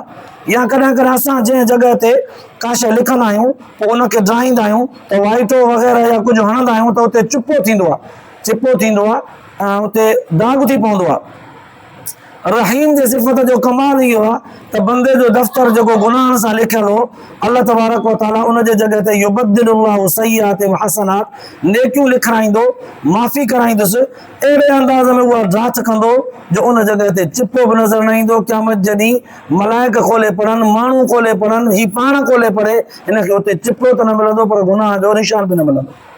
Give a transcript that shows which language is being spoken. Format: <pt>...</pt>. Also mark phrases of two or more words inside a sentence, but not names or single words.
<sd>या कॾहिं कॾहिं असां जंहिं जॻह ते का शइ लिखंदा आहियूं पोइ उनखे ड्राईंदा आहियूं त वाइटो वग़ैरह या कुझु हणंदा आहियूं त उते चिपो थींदो आहे, चिपो थींदो आहे, उते दाग थी पवंदो आहे। रहीम जे सिफ़त जो कमाल इहो आहे त बंदे जो दफ़्तर जेको गुनाहनि सां लिखियल हो, अल्लाह</sd> <ar>تبارك وتعالى</ar> <sd>उन जे जॻह ते</sd> <ar>يبدل الله سيئاتهم حسنات,</ar> <sd>नेकियूं लिखाईंदो, माफ़ी कराईंदुसि। अहिड़े अंदाज़ में उहा ड्राथ कंदो जो उन जॻह ते चिपो बि नज़र न ईंदो। क़यामत जॾहिं मलाइक खोले पढ़नि, माण्हू खोले पढ़नि, ही पाण खोले पढ़े, हिनखे उते चिपो त न मिलंदो पर गुनाह जो निशान बि न मिलंदो।</sd>